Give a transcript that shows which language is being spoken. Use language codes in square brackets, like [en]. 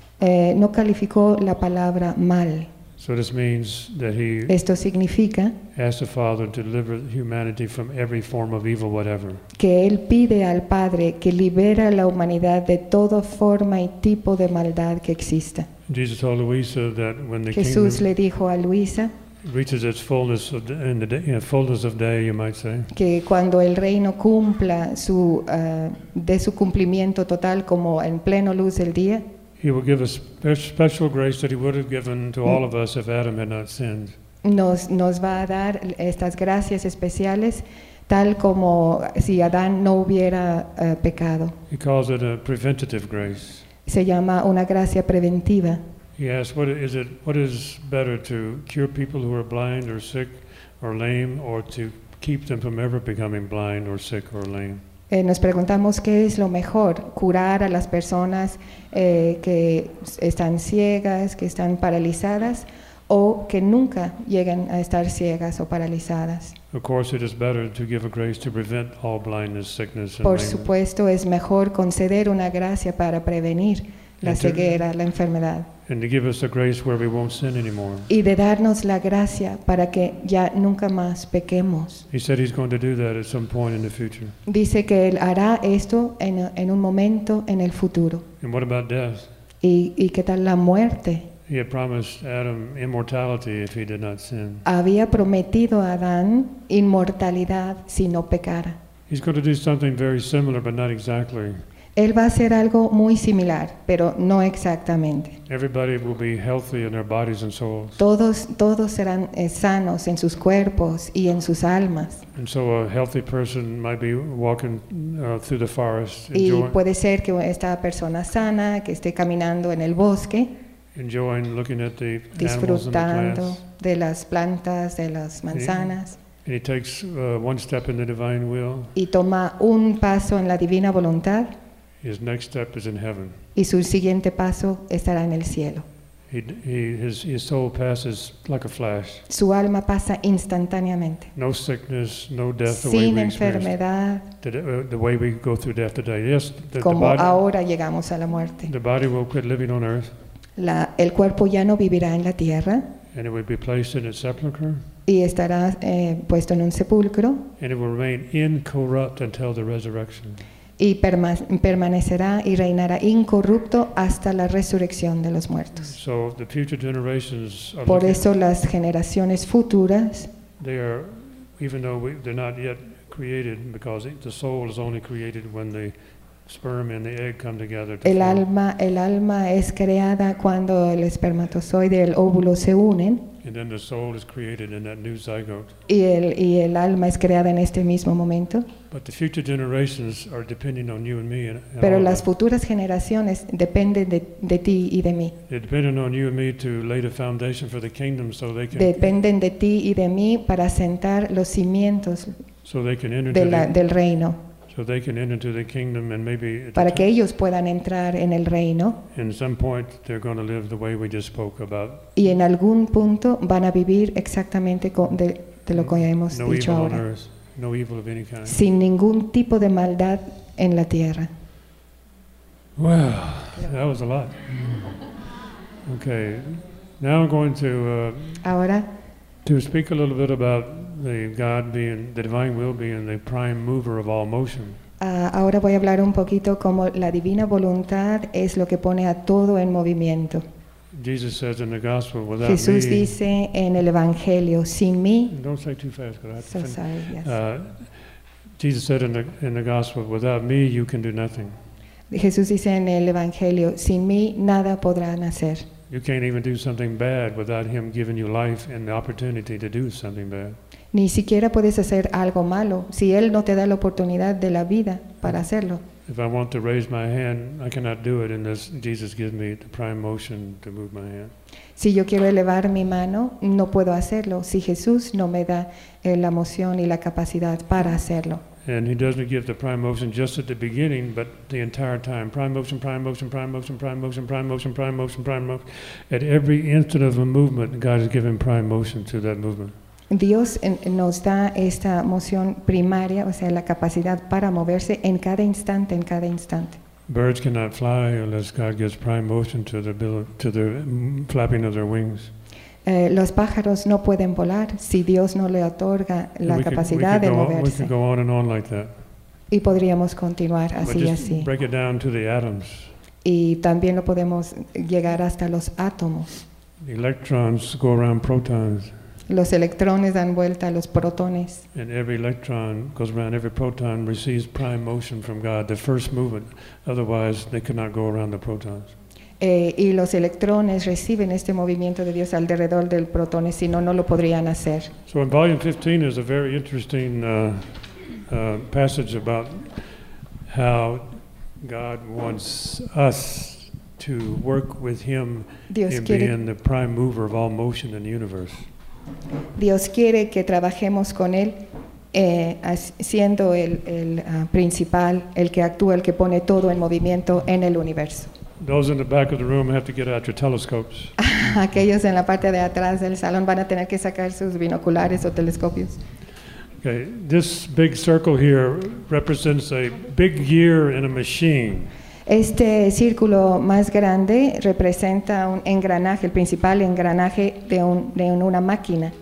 [es] No calificó la palabra mal. [en] So this means that he [es] esto significa [en] asked the Father to deliver humanity from every form of evil, whatever. [es] Que él pide al Padre que libera la humanidad de toda forma y tipo de maldad que exista. [en] Jesus told Luisa that when the [es] Jesús [en] kingdom [es] le dijo a Luisa [en] reaches its fullness of the, in the day, you know, fullness of day, you might say. [es] Que cuando el reino cumpla su de su cumplimiento total como en pleno luz del día. [en] He will give a special grace that he would have given to all of us if Adam had not sinned. [es] Nos va a dar estas gracias especiales tal como si Adán no hubiera pecado. [en] He calls it a preventative grace. [es] Se llama una gracia preventiva. [en] He asks, what is better, to cure people who are blind or sick or lame, or to keep them from ever becoming blind or sick or lame? [es] Nos preguntamos qué es lo mejor, curar a las personas que están ciegas, que están paralizadas, o que nunca lleguen a estar ciegas o paralizadas. [en] Of course, it is better to give a grace to prevent all blindness, sickness, and lameness. [es] Por supuesto, es mejor conceder una gracia para prevenir la ceguera, la enfermedad. [en] And to give us a grace where we won't sin anymore. [es] Y de darnos la gracia para que ya nunca más pequemos. [en] He said he's going to do that at some point in the future. [es] Dice que él hará esto en un momento en el futuro. [en] And what about death? [es] ¿Y qué tal la muerte? [en] He had promised Adam immortality if he did not sin. [es] Había prometido a Adán inmortalidad si no pecara. [en] He's going to do something very similar, but not exactly. [es] Él va a hacer algo muy similar, pero no exactamente. [en] Everybody will be healthy in their bodies and souls. [es] Todos serán sanos en sus cuerpos y en sus almas. [en] And so a healthy person might be walking through the forest. [es] Y puede ser que esta persona sana que esté caminando en el bosque, [en] enjoying looking at the animals and the plants. [es] Disfrutando de las plantas, de las manzanas. [en] And he takes one step in the divine will. [es] Y toma un paso en la divina voluntad. [en] His next step is in heaven. [es] Y su siguiente paso estará en el cielo. [en] His soul passes like a flash. [es] Su alma pasa instantáneamente. [en] No sickness, no death. [es] Sin enfermedad. [en] The way we go through death today. Yes, the [es] como [en] the body, [es] ahora llegamos a la muerte. [en] The body will quit living on earth. [es] El cuerpo ya no vivirá en la tierra. [en] And it will be placed in a sepulcher. [es] Y estará puesto en un sepulcro. [en] And it will remain incorrupt until the resurrection. [es] Y permanecerá y reinará incorrupto hasta la resurrección de los muertos. [en] So the future generations are [es] por eso las generaciones futuras, [en] they are, even though they're not yet created, because the soul is only created when the sperm and the egg come together. [es] El alma es creada cuando el espermatozoide y el óvulo se unen. [en] And then the soul is created in that new zygote. [es] Y el alma es creada en este mismo momento. [en] But the future generations are depending on you and me. And [es] pero las futuras generaciones dependen de ti y de mí. [en] They're depending on you and me to lay the foundation for the kingdom, so they can. [es] Dependen de ti y de mí para sentar los cimientos. [en] So they can enter [es] del reino. [en] So they can enter into the kingdom and maybe [es] para que ellos puedan entrar en el reino. [en] In some point they're going to live the way we just spoke about. [es] Y en algún punto van a vivir exactamente de lo que hemos no dicho [en] evil [es] ahora. [en] On earth, no evil of any kind. [es] Sin ningún tipo de maldad en la tierra. [en] Well, that was a lot. Okay. Now I'm going to [es] ahora [en] to speak a little bit about the God being, the divine will being the prime mover of all motion. [es] Ahora voy a hablar un poquito como la divina voluntad es lo que pone a todo en movimiento. [en] Jesus says in the gospel, without [es] Jesús [en] me, [es] dice en el evangelio, sin mí. [en] Don't say too fast, because I have so to sorry, yes. Jesus said in the gospel, without me you can do nothing. [es] Jesús dice en el evangelio, sin mí nada podrá nacer. [en] You can't even do something bad without him giving you life and the opportunity to do something bad. [es] Ni siquiera puedes hacer algo malo si él no te da la oportunidad de la vida para hacerlo. [en] If I want to raise my hand, I cannot do it unless Jesus gives me the prime motion to move my hand. [es] Si yo quiero elevar mi mano, no puedo hacerlo si Jesús no me da la moción y la capacidad para hacerlo. [en] And he doesn't give the prime motion just at the beginning, but the entire time. Prime motion, prime motion, prime motion, prime motion, prime motion, prime motion, prime motion. At every instant of a movement, God is giving prime motion to that movement. [es] Dios nos da esta moción primaria, o sea, la capacidad para moverse en cada instante, en cada instante. [en] Birds cannot fly unless God gives prime motion to the flapping of their wings. [es] Los pájaros no pueden volar si Dios no le otorga la capacidad de moverse. [en] We could go on and on like that. [es] Y podríamos continuar así y así. [en] Break it down to the atoms. [es] Y también lo podemos llegar hasta los átomos. [en] The electrons go around protons. [es] Los electrones dan vuelta a los protones. [en] And every electron goes around every proton, receives prime motion from God, the first movement. Otherwise, they could not go around the protons. [es] Y los electrones reciben este movimiento de Dios alrededor del protón, si no, no lo podrían hacer. [en] So in volume 15 is a very interesting passage about how God wants us to work with Him in being the prime mover of all motion in the universe. [es] Dios quiere que trabajemos con Él siendo el principal, el que actúa, el que pone todo en movimiento en el universo. [en] Those in the back of the room have to get out your telescopes. [es] Aquellos en la parte de atrás del salón van a tener que sacar sus binoculares o telescopios. [en] Okay, this big circle here represents a big gear in a machine. [es] Este círculo más grande representa un engranaje, el principal engranaje de una máquina.